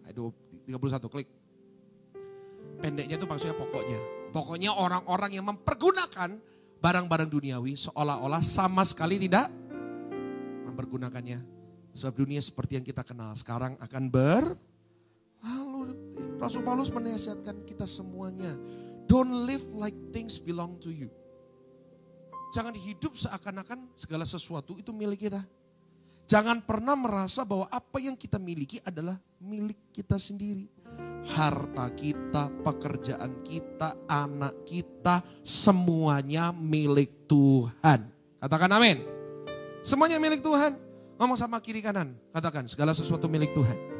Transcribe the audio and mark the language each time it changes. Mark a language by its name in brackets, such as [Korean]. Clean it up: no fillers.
[Indonesian] Ayat 31, klik. Pendeknya itu maksudnya pokoknya. Pokoknya orang-orang yang mempergunakan barang-barang duniawi seolah-olah sama sekali tidak mempergunakannya. Sebab dunia seperti yang kita kenal sekarang akan lalu Rasul Paulus menasihatkan kita semuanya. [English] Don't live like things belong to you. [Indonesian] Jangan hidup seakan-akan segala sesuatu itu milik kita. Jangan pernah merasa bahwa apa yang kita miliki adalah milik kita sendiri. Harta kita, pekerjaan kita, anak kita, semuanya milik Tuhan. Katakan amin. Semuanya milik Tuhan. Ngomong sama kiri kanan, katakan segala sesuatu milik Tuhan.